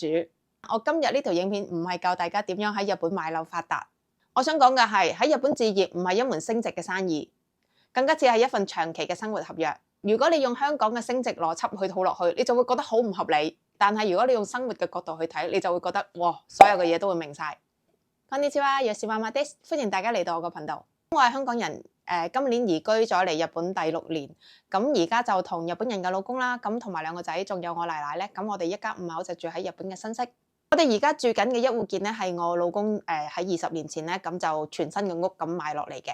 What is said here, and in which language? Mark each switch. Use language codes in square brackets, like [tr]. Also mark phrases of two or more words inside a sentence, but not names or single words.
[yue] 我今日呢條影片唔係教大家點樣喺日本買樓發達，我想講嘅係喺日本置業唔係一門升值嘅生意，更加似係一份長期嘅生活合約。如果你用香港嘅升值邏輯去套落去，你就會覺得好唔合理。但係如果你用生活嘅角度去睇，你就會覺得哇，所有嘅嘢都會明晒。 [ja] こんにちは，吉ママです， [yue] 歡迎大家嚟到我個頻道。我係香港人，今年移居咗嚟日本第6年，咁而家就同日本人嘅老公啦，咁同埋2個仔，仲有我奶奶咧，咁我哋一家5口就住喺日本嘅新潟。我哋而家住緊嘅一戶建咧，係我老公喺20年前咧，咁就全新嘅屋咁買落嚟嘅。